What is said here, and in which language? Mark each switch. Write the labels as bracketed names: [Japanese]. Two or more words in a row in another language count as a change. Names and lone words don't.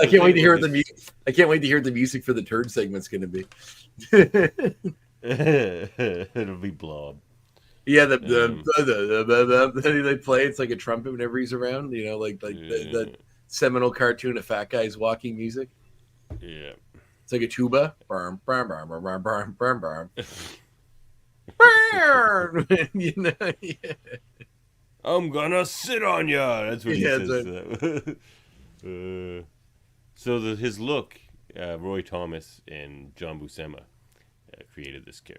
[English] can't wait to hear the music. I can't wait to hear the music for the turd segment's going to be. It'll be Blob. Yeah, they play. It's like a trumpet whenever he's around. You know, like the seminal cartoon of fat guys walking music. Yeah, it's like a tuba. Burm, burm, burm, burm, burm, burm, burm. You know, yeah. I'm gonna sit on ya. That's what he says. Right. So his look, Roy Thomas and John Buscema created this character.